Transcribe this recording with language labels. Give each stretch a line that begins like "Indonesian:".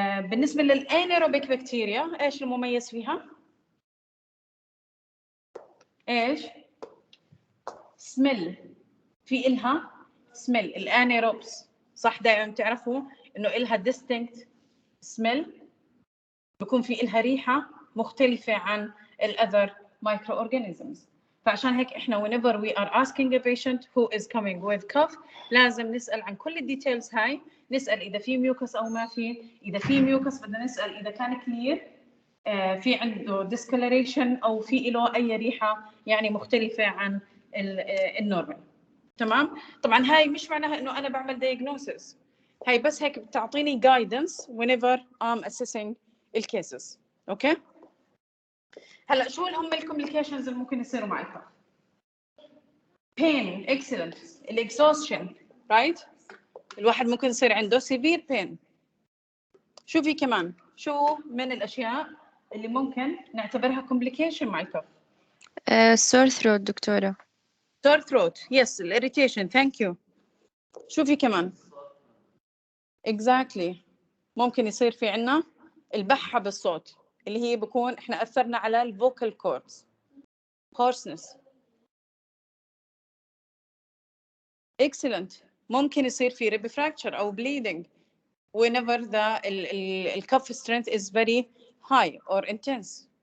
Arabic: بالنسبه للانيروبيك بكتيريا ايش المميز فيها؟ ايش؟ سميل. في إلها سميل الانيروبس، صح؟ دائما بتعرفوا انه إلها distinct سميل، بكون في إلها ريحه مختلفه عن الاذر microorganisms. فعشان هيك احنا
English: whenever we are asking a patient who is coming with cough
Arabic: لازم نسأل عن كل الديتيلز هاي. نسأل إذا في ميوكس أو ما في. إذا في ميوكس بدنا نسأل إذا كان كلير، في عنده discoloration أو في له أي ريحة يعني مختلفة عن النورمال. تمام. طبعا هاي مش معناها إنه أنا بعمل diagnosis، هاي بس هيك بتعطيني guidance
English: whenever I'm assessing
Arabic: الكيسز. أوكي. هلا شو هم الكومبليكيشنز اللي ممكن يصيروا مع الكف؟
English: pain excellent،
Arabic: الاكزوستشن رايت، الواحد ممكن يصير عنده severe pain. شو في كمان؟ شو من الاشياء اللي ممكن نعتبرها complication مع الكف؟
English: sore throat دكتورة. sore throat yes، irritation thank you.
Arabic: شو في كمان؟ exactly. ممكن يصير في عنا البحة بالصوت اللي هي بكون احنا اثرنا على الفوكال كوردز، hoarseness.
English: excellent.
Arabic: ممكن يصير في
English: rib fracture أو bleeding whenever the cuff strength is very high or intense.